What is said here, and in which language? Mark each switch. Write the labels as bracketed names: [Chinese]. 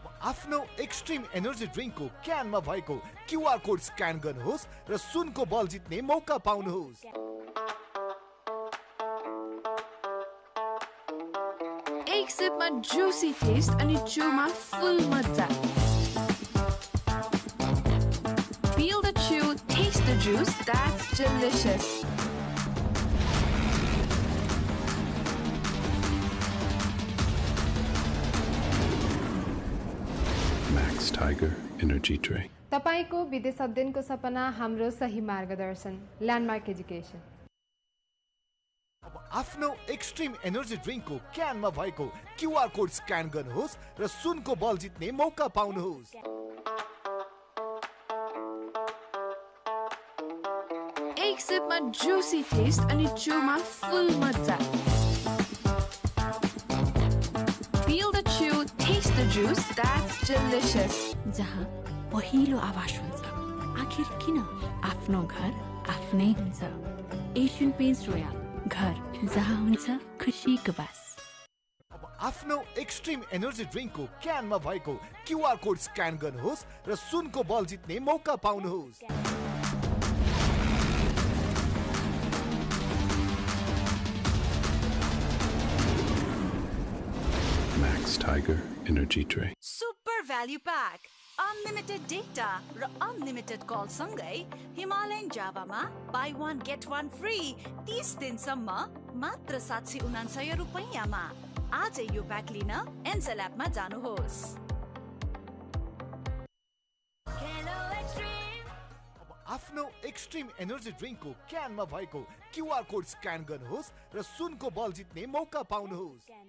[Nepali] आफ्नो extreme energy ड्रिङ्कको क्यानमा भएको QR code scan गर्नुहोस् र सुनको बल जित्ने मौका पाउनुहोस्। एक सिपमा जुसी टेस्ट अनि चुमा फुल मजा। [English] Feel the chew, taste the juice, that's delicious. Max Tiger Energy Drink. [Nepali] तपाईको विदेश अध्ययनको सपना हाम्रो सही मार्गदर्शन ल्यान्डमार्क एजुकेसन। अब आफ्नो एक्सट्रिम एनर्जी ड्रिङ्कको क्यानमा भएको क्युआर कोड स्क्यान गर्नुहोस् र सुनको बल जित्ने मौका पाउनुहोस्। एक सिपमा जुसी टेस्ट अनि चुमा फुल मजा। Feel the chew, taste the juice, that's delicious. जहाँ पहिलो आवाज हुन्छ, आखिर किन आफ्नो घर आफ्नै हुन्छ। एशियन पेन्ट्स रोयल, घर जहाँ हुन्छ खुसीको बास। अब आफ्नो एक्सट्रिम एनर्जी ड्रिङ्कको क्यानमा भएको क्युआर कोड स्क्यान गर्नुहोस् र सुनको बल जित्ने मौका पाउनुहोस्। [English] Max Tiger Energy Drink. Super Value Pack. Unlimited data [Nepali] र [English] unlimited call [Nepali] सँगै Himalayan जावामा [English] buy one get one free [Nepali] 30 दिनसम्म मात्र 799 रुपैयाँमा। आजै यो प्याक लिन एन्सेल एपमा जानुहोस्। अब आफ्नो एक्सट्रिम एनर्जी ड्रिङ्कको क्यानमा भएको क्युआर कोड स्क्यान गर्नुहोस् र सुनको बल जित्ने मौका पाउनुहोस्।